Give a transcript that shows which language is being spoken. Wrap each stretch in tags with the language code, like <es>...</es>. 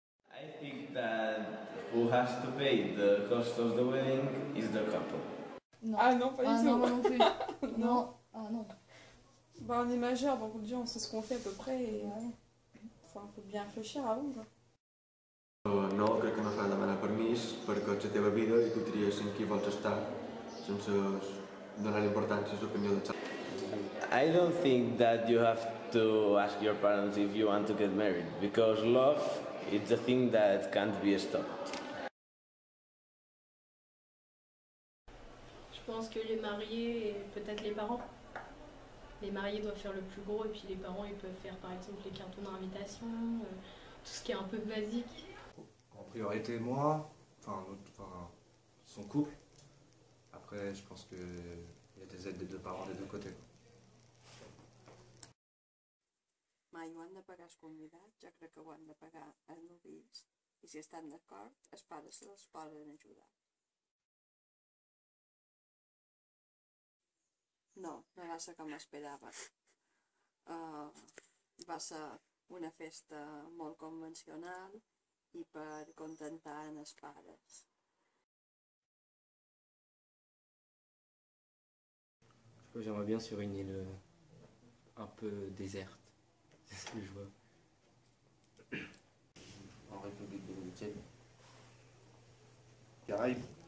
<en>I think that who has to pay the cost of the wedding is the couple.</en> <fr>Non. Ah non, pas du tout. Non, moi non plus. Non. Ah non. Bah, on est majeur, donc on sait ce qu'on fait à peu près et enfin, faut bien réfléchir avant. Quoi.</fr> <ca>No, crec que no s'ha de demanar permís perquè és la teva vida i tu tries amb qui vols estar sense donar importància a l'opinió dels altres.</ca> <en>I don't think that you have to ask your parents if you want to get married, because love is a thing that can't be stopped.</en> <fr>Je pense que les mariés et peut-être les parents. Les mariés doivent faire le plus gros et puis les parents ils peuvent faire par exemple les cartons d'invitation, tout ce qui est un peu basique. En priorité, moi, enfin, son couple. Après, je pense qu'il y a des aides des deux parents des deux côtés.</fr> <ca>Mai ho han de pagar els convidats, jo crec que ho han de pagar els novins i si estan d'acord, els pares els poden ajudar. No, no va ser com esperava. Va ser una festa molt convencional i per contentar els pares.</ca> <fr>J'aimerais bien sur une île un peu déserte, c'est ce que je vois. En République dominicaine. Caraïbes.</fr>